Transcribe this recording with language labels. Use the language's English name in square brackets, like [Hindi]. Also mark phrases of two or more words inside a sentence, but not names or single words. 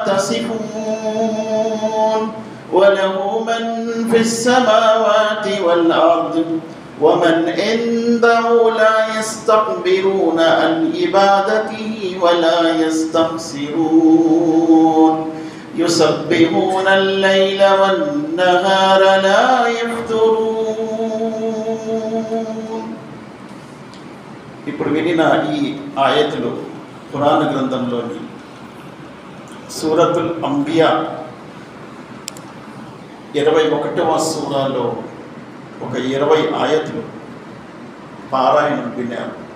[Arabic] تصفون وله من في السماوات والأرض ومن عنده لا يستكبرون عن عبادته ولا يستحسرون يسبحون الليل والنهار لا يفترون [Telugu] ఇప్పుడు వినిన ఈ ఆయతులు ఖురాన్ గ్రంథంలోని సూరతుల్ అంబియా 21వ సూరాలో ఒక 20 ఆయతులు పారాయణం విన్నారు.